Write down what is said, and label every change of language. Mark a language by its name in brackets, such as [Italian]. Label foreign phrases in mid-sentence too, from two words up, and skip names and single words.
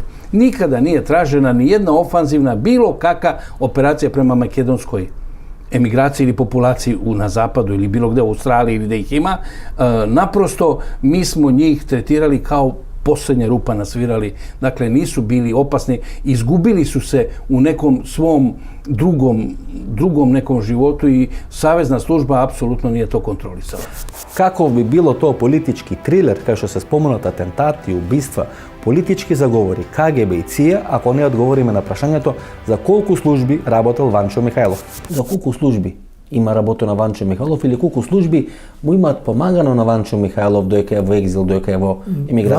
[Serbian] Nikada nije tražena ni jedna ofanzivna, bilo kakva operacija prema makedonskoj emigraciji ili populaciji na zapadu ili bilo gde u Australiji ili da ih ima. Naprosto, mi smo njih tretirali kao posljednja rupa nasvirali, dakle nisu bili opasni, izgubili su se u nekom svom drugom nekom životu i Savezna služba apsolutno nije to kontrolisala. [Macedonian] Каков би било тоа политички трилер, кај што се спомнат атентати, убиства, политички заговори, КГБ и ЦИА, ако не одговориме на прашањето за колку служби работел Ванчо Михайлов? За колку служби има работа на Ванчо Михайлов или колку служби му имаат помагано на Ванчо Михайлов доека е во екзил, доека е во емиграција?